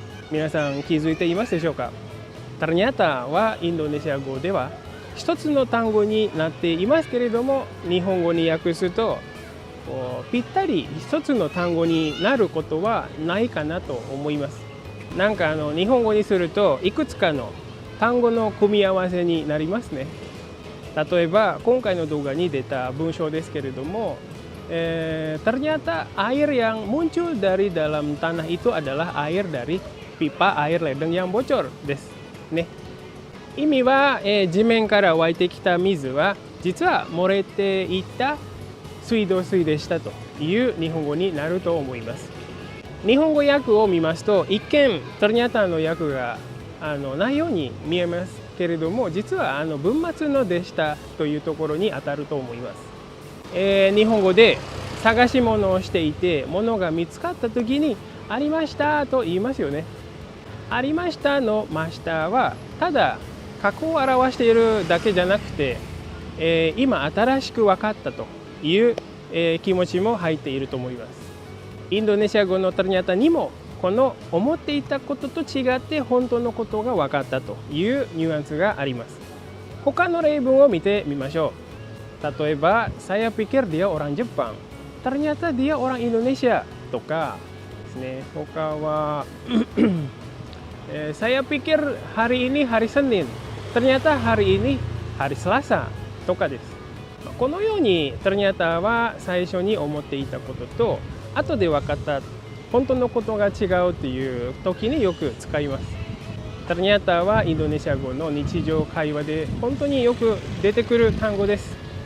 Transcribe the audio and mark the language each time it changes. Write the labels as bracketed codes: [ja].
[ja] 皆さん気づいていますでしょうか。ternyataはインドネシア語では一つの単語になっていますけれども、日本語に訳すとぴったり一つの単語になることはないかなと思います。なんか日本語にするといくつかの単語の組み合わせになりますね。例えば今回の動画に出た文章ですけれども、 [id] ternyata air yang muncul dari dalam tanah itu adalah air dari pipa air ledeng yang bocor [ja] ですね。意味は、地面から湧いてきた水は実は漏れていった水道水でしたという日本語になると思います。日本語訳を見ますと一見ternyataの訳がないように見えますけれども、実は文末のでしたというところに当たると思います。日本語で探し物をしていて物が見つかった時にありましたと言いますよね。ありましたのましたはただ過去を表しているだけじゃなくて、今新しく分かったという、気持ちも入っていると思います。インドネシア語のternyataにもこの思っていたことと違って本当のことが分かったというニュアンスがあります。他の例文を見てみましょう。 [id] 例えば、saya pikir dia orang Jepang, ternyata dia orang Indonesia [ja] とかですね。他は [id] saya pikir hari ini hari Senin, ternyata hari ini hari Selasa [ja] とかです。このようにternyataは最初に思っていたことと後で分かった本当のことが違うという時によく使います。 ternyataはインドネシア語の日常会話で本当によく出てくる単語です。